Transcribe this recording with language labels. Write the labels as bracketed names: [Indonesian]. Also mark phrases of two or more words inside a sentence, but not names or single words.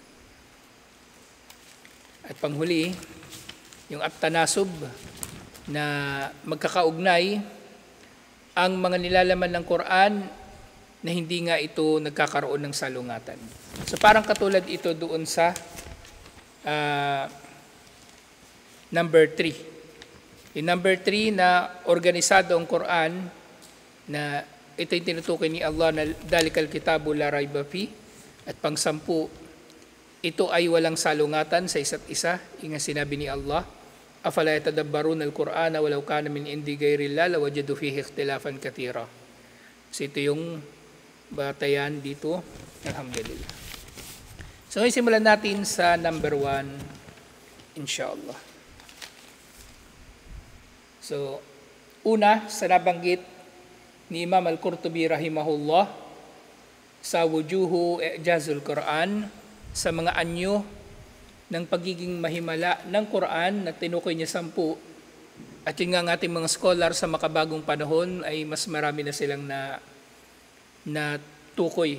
[Filipino] At panghuli, yung at-tanasub na magkakaugnay ang mga nilalaman ng Quran na hindi nga ito nagkakaroon ng salungatan. So parang katulad ito doon sa number 3. Yung number 3 na organisado ang Quran na ito yung tinutukoy ni Allah na [Arabic] ذلك الكتاب لا ريب فيه, [Filipino] at pang-10 ito ay walang salungatan sa isa't isa. Yung sinabi ni [Arabic] Allah, أفلا يتدبرون القرآن ولو كان من عند غير الله لوجدوا فيه اختلافا كثيرا. [Filipino] So ito yung batayan dito. Alhamdulillah. So ngayon simulan natin sa number 1, inshallah. So, una, sa nabanggit ni Imam Al-Qurtubi rahimahullah sa Wujuhu I'jazul Quran, sa mga anyo ng pagiging mahimala ng Quran na tinukoy niya 10, at yun nga ang ating mga scholar sa makabagong panahon ay mas marami na silang na tukoy.